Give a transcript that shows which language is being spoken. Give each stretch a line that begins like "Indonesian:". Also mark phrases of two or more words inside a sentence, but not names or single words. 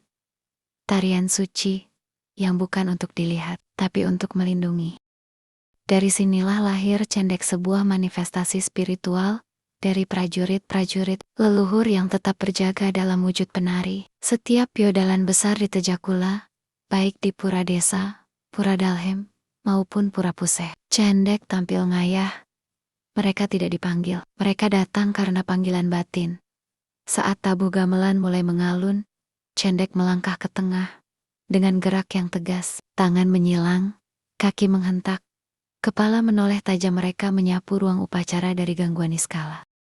Indonesian: Tarian suci, yang bukan untuk dilihat, tapi untuk melindungi. Dari sinilah lahir cendek, sebuah manifestasi spiritual dari prajurit-prajurit leluhur yang tetap berjaga dalam wujud penari. Setiap piodalan besar di Tejakula, baik di Pura Desa, Pura Dalhem, maupun Pura Puseh, cendek tampil ngayah. Mereka tidak dipanggil, mereka datang karena panggilan batin. Saat tabuh gamelan mulai mengalun, cendek melangkah ke tengah. Dengan gerak yang tegas, tangan menyilang, kaki menghentak, kepala menoleh tajam, mereka menyapu ruang upacara dari gangguan niskala.